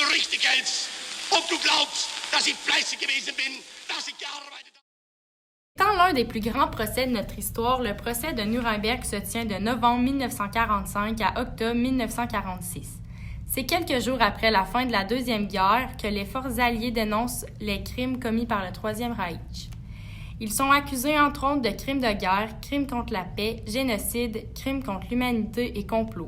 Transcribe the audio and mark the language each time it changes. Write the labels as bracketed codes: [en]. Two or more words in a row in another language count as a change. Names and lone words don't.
[de] Wichtiges. Und du glaubst, dass ich fleißig gewesen bin, dass ich gearbeitet habe. [fr] Étant l'un des plus grands procès de notre histoire, le procès de Nuremberg se tient de novembre 1945 à octobre 1946. C'est quelques jours après la fin de la Deuxième Guerre que les forces alliées dénoncent les crimes commis par le Troisième Reich. Ils sont accusés entre autres de crimes de guerre, crimes contre la paix, génocide, crimes contre l'humanité et complot.